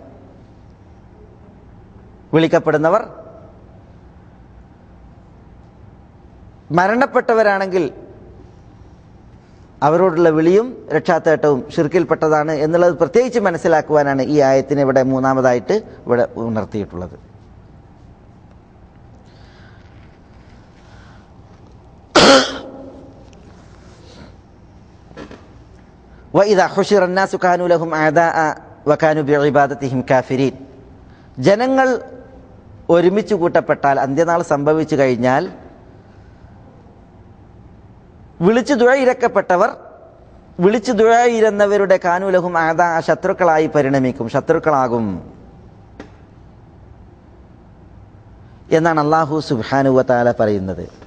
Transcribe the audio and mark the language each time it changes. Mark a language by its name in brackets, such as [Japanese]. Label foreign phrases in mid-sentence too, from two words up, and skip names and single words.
[Malayalam] വിളിക്കപ്പെടുന്നവർ മരണപ്പെട്ടവരാണെങ്കിൽ അവരോടുള്ള വിളിയും രക്ഷാത്തേട്ടവും ഷിർക്കിൽപ്പെട്ടതാണ് എന്നുള്ളത് പ്രത്യേകിച്ച് മനസ്സിലാക്കുവാനാണ് ഈ ആയത്തിനെ ഇവിടെ മൂന്നാമതായിട്ട് ഇവിടെ ഉണർത്തിയിട്ടുള്ളത്. [Arabic] وَإِذَا حُشِرَ النَّاسُ كَانُوا لَهُمْ أَعْدَاءً وَكَانُوا بِعِبَادَتِهِمْ كَافِرِينَ. [Malayalam] ജനങ്ങൾ ഒരുമിച്ച് കൂട്ടപ്പെട്ടാൽ, അന്ത്യനാൾ സംഭവിച്ചു കഴിഞ്ഞാൽ വിളിച്ചു ദുആഇരക്കപ്പെട്ടവർ വിളിച്ചു ദുആഇരുന്നവരുടെ [Arabic] كانوا لهم أعداء, [Malayalam] ശത്രുക്കളായി പരിണമിക്കും, ശത്രുക്കളാകും എന്നാണ് [Arabic] الله سبحانه وتعالى [Malayalam] പറയുന്നത്.